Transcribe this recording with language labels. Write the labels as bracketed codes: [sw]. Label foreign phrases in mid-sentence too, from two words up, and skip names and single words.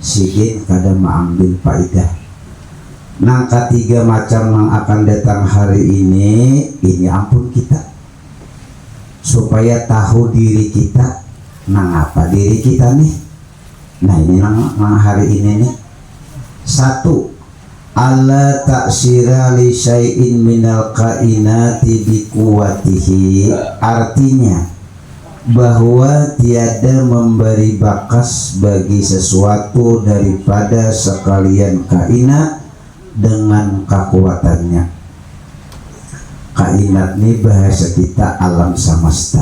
[id] Sidin kada mengambil faidah. Nang ketiga macam yang akan datang hari ini ampun kita supaya tahu diri kita, nang apa diri kita nih. Nah ini nang hari ini nih. [ar] 1. الله تأثير لشيء من الكائنات بقوته. [id] Artinya bahwa tiada memberi bakas bagi sesuatu daripada sekalian kainat dengan kekuatannya. Kainat ini bahasa kita alam semesta.